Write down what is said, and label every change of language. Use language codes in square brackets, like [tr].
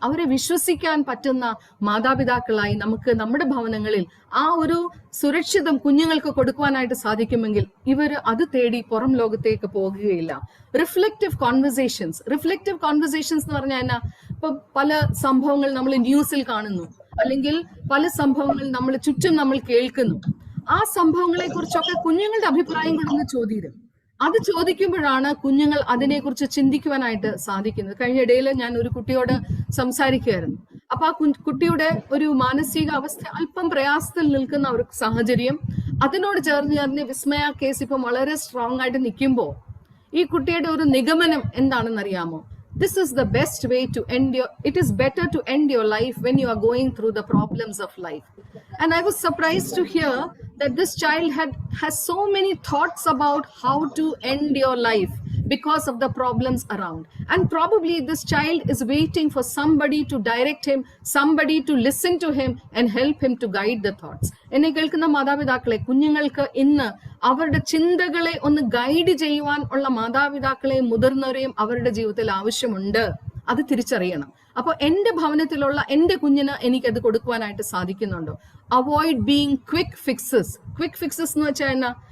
[ml] അവരെ വിശ്വസിക്കാൻ പറ്റുന്ന മാതാപിതാക്കളായി നമുക്ക് നമ്മുടെ ഭവനങ്ങളിൽ ആ ഒരു സുരക്ഷിതം കുഞ്ഞുങ്ങൾക്ക് കൊടുക്കുവാനായിട്ട് സാധിക്കുമെങ്കിൽ ഇവർ അത് തേടി പുറം ലോകത്തേക്ക് പോകുകയില്ല. റിഫ്ലക്റ്റീവ് കോൺവെർസേഷൻസ് എന്ന് പറഞ്ഞാൽ എന്നാ? ഇപ്പൊ പല സംഭവങ്ങൾ നമ്മൾ ന്യൂസിൽ കാണുന്നു, അല്ലെങ്കിൽ പല സംഭവങ്ങൾ നമ്മൾ ചുറ്റും നമ്മൾ കേൾക്കുന്നു. ആ സംഭവങ്ങളെ കുറിച്ചൊക്കെ കുഞ്ഞുങ്ങളുടെ അഭിപ്രായം കൊണ്ടൊന്ന് ചോദിക്കും. അത് ചോദിക്കുമ്പോഴാണ് കുഞ്ഞുങ്ങൾ അതിനെക്കുറിച്ച് ചിന്തിക്കുവാനായിട്ട് സാധിക്കുന്നത്. കഴിഞ്ഞ ഇടയിൽ ഞാൻ ഒരു കുട്ടിയോട് സംസാരിക്കുകയായിരുന്നു. അപ്പൊ ആ കുട്ടിയുടെ ഒരു മാനസിക അവസ്ഥ അല്പം പ്രയാസത്തിൽ നിൽക്കുന്ന ഒരു സാഹചര്യം, അതിനോട് ചേർന്ന് വിസ്മയ കേസ് ഇപ്പം വളരെ സ്ട്രോങ് ആയിട്ട് നിൽക്കുമ്പോൾ ഈ കുട്ടിയുടെ ഒരു നിഗമനം എന്താണെന്നറിയാമോ? [en] This is the best way to end it is better to end your life when you are going through the problems of life. And I was surprised to hear that this child has so many thoughts about how to end your life because of the problems around. And probably this child is waiting for somebody to direct him, somebody to listen to him and help him to guide the thoughts. [ml] എന്നെ കേൾക്കുന്ന മാതാപിതാക്കളെ, കുഞ്ഞുങ്ങൾക്ക് ഇന്ന് അവരുടെ ചിന്തകളെ ഒന്ന് guide ചെയ്യുവാൻ ഉള്ള മാതാപിതാക്കളെയും മുതിർന്നവരെയും അവരുടെ ജീവിതത്തിൽ ആവശ്യമുണ്ട്. അത് തിരിച്ചറിയണം. അപ്പൊ എന്റെ ഭവനത്തിലുള്ള എന്റെ കുഞ്ഞിന് എനിക്കത് കൊടുക്കുവാനായിട്ട് സാധിക്കുന്നുണ്ടോ? [en] avoid being quick fixes [ml] എന്ന് വെച്ചാൽ എന്നാ?